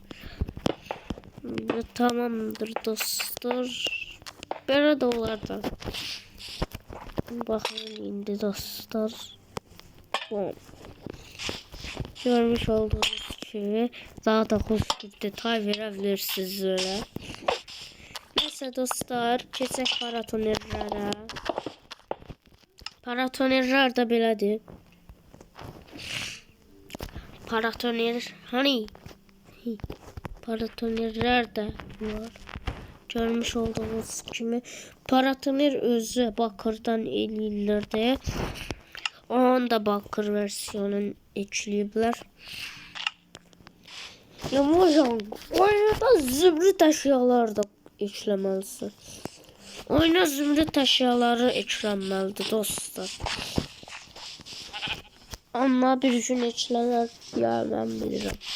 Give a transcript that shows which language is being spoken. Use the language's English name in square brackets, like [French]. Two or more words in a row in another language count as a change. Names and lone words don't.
[Turkish] Ve tamamdır dostlar. Böyle de olardı. Bakın indi dostlar. Görmüş olduğunuz gibi daha da hoş bir detay verebilirsiniz öyle. [Azerbaijani] Neyse dostlar, keçək paratonerlərə. Paratonerlər də belədir. Paratonerlər də var. Görmüş olduğunuz kimi Paratonir özü bakırdan eləyirlərdi. Onun da bakır versiyonunu ekləyiblər. [Turkish] Hocam oyunda zümrüt eşyaları da eklemelisin. Oyuna zümrüt eşyaları eklenmelidir dostlar. Ama bir gün eklenir ya ben bilirim.